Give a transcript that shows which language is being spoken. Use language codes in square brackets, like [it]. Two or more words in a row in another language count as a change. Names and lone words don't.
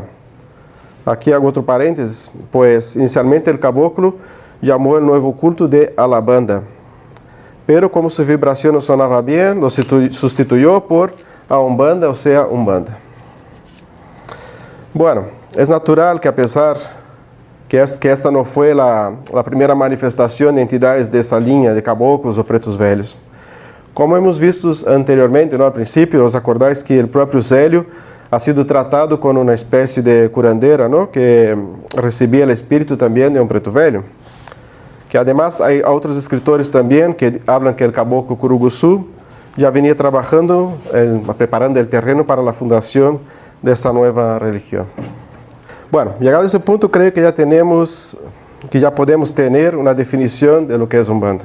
[es] Aquí hago otro paréntesis, pues inicialmente el caboclo llamó el nuevo culto de Alabanda, pero como su vibración no sonaba bien, lo sustituyó por a Umbanda, o sea, Umbanda. Bueno, es natural que a pesar que esta no fue la primera manifestación de entidades de esa línea de caboclos o [pt] pretos velhos. [es] Como hemos visto anteriormente, ¿no? Al principio, os acordáis que el propio Célio ha sido tratado con una especie de curandera, ¿no? Que recibía el espíritu también de un [pt] preto velho. [es] Que además hay otros escritores también que hablan que el caboclo Curuguçu ya venía trabajando, preparando el terreno para la fundación de esta nueva religión. Bueno, llegado a ese punto, creo que ya podemos tener una definición de lo que es Umbanda.